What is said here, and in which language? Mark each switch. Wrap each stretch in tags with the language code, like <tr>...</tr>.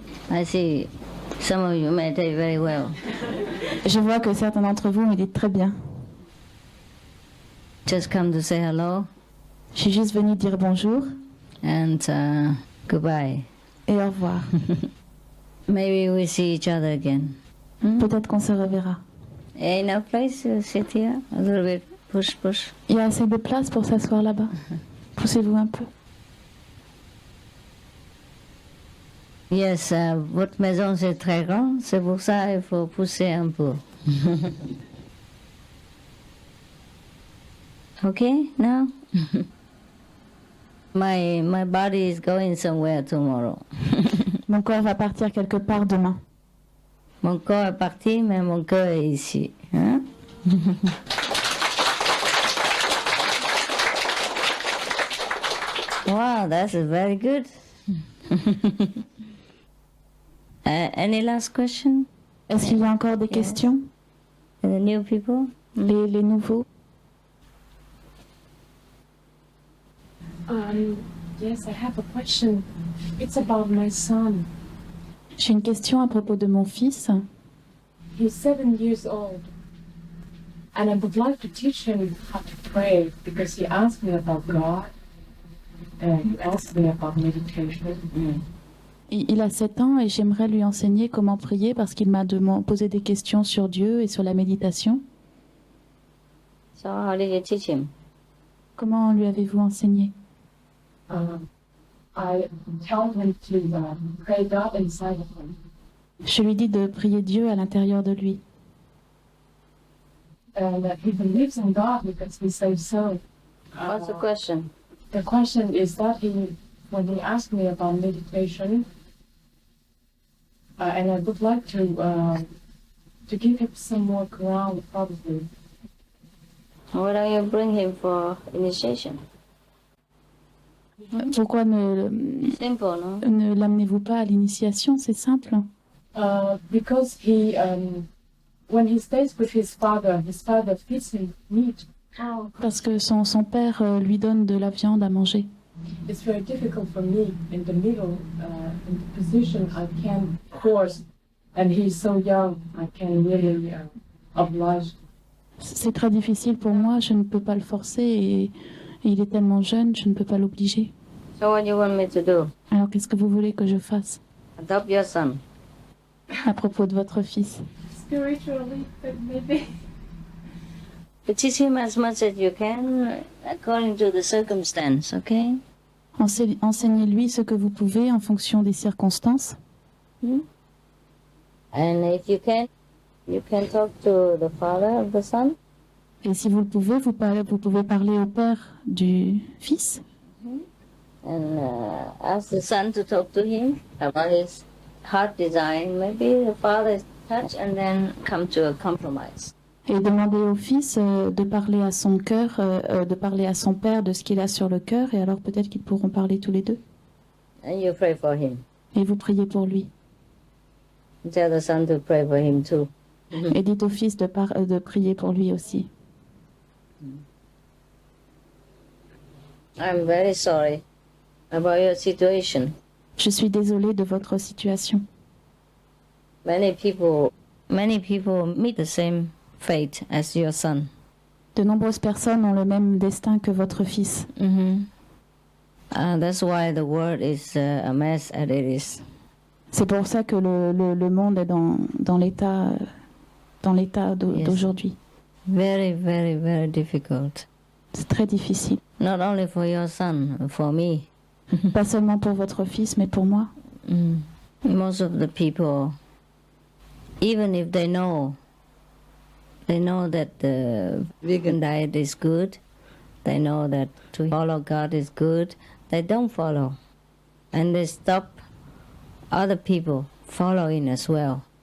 <en>I see some of you meditate very well.</en> <fr>Je vois que certains d'entre vous méditent très bien.</fr> <en>Just come to say hello.</en> <fr>Je suis juste venue dire bonjour.</fr> <en>And goodbye.</en> <fr>Et au revoir.</fr> <en>Maybe we see each other again.</en> <fr>Peut-être qu'on se reverra.</fr> <en>Enough place to sit here? A little bit. Push, push.</en> <fr>Il y a assez de place pour s'asseoir là-bas. Poussez-vous un peu. Yes, votre maison c'est très grand, c'est pour ça il faut pousser un peu.</fr> <en>Okay, now? my body is going somewhere tomorrow.</en> <fr>Mon corps va partir quelque part demain. Mon corps est parti, mais mon cœur est ici. Hein?</fr> <en>Wow, that's very good. Any last question?</en> <fr>Est-ce qu'il y a encore des questions?</fr> <en>The new people?</en> <fr>Les nouveaux?</fr> <en>Yes, I have a question. It's about my son.</en> <fr>J'ai une question à propos de mon fils.</fr> <en>He's 7 years old. And I would like to teach him how to pray because he asked me about God and he asked me about meditation.</en> <fr>Il a 7 ans et j'aimerais lui enseigner comment prier parce qu'il m'a posé des questions sur Dieu et sur la méditation.</fr> <en>So how did you teach him?</en> <fr>Comment lui avez-vous enseigné?</fr> <en>I tell him to pray God inside of him.</en> <fr>Je lui dis de prier Dieu à l'intérieur de lui.</fr> <en>And he believes in God because he says so. What's the question? The question is that when he asked me about meditation, and I would like to give him some more ground, probably. Why don't you bring him for initiation?</en> <fr>Pourquoi</fr> <en>Simple, no?</en> <fr>ne l'amenez-vous pas à l'initiation? C'est simple.</fr> <en>Because when he stays with his father feeds him meat.</en> <fr>Parce que son père lui donne de la viande à manger.</fr> <en>It's very difficult for me in the middle, in the position I can't force, and he's so young, I can really oblige.</en> <fr>C'est très difficile pour moi, je ne peux pas le forcer et il est tellement jeune, je ne peux pas l'obliger.</fr> <en>So what do you want me to do?</en> <fr>Alors qu'est-ce que vous voulez que je fasse</fr> <en>Adopt your son.</en> <fr>à propos de votre fils?</fr> <en>Spiritually, but maybe. But teach him as much as you can according to the circumstance, okay?</en> <fr>Enseignez-lui ce que vous pouvez en fonction des circonstances.</fr> <en>And if you can talk to the father of the son.</en> <fr>Et si vous le pouvez, vous pouvez parler au père du fils.</fr> <en>And ask the son to talk to him about his heart design. Maybe the father is touched and then come to a compromise.</en> <fr>Et demander au fils de parler à son cœur, de parler à son père de ce qu'il a sur le cœur, et alors peut-être qu'ils pourront parler tous les deux.</fr> <en>And you pray for him.</en> <fr>Et vous priez pour lui.</fr> <en>Tell the son to pray for him too.</en> <fr>Et dites au fils de prier pour lui aussi.</fr> <en>I'm very sorry about your situation.</en> <fr>Je suis désolée de votre situation.</fr> <en>Many people meet the same fate as your son.</en> <fr>De nombreuses personnes ont le même destin que votre fils.</fr> <en>That's why the world is a mess as it is.</en> <fr>C'est pour ça que le monde est dans l'état d'aujourd'hui.</fr> <en>Very, very, very difficult.</en> <fr>C'est très difficile.</fr> <en>Not only for your son, for me.</en> <fr>Pas seulement pour votre fils, mais pour moi.</fr> <en>Most of the people, even if they know that the vegan diet is good, they know that to follow God is good, they don't follow. And they stop other people following as well.</en>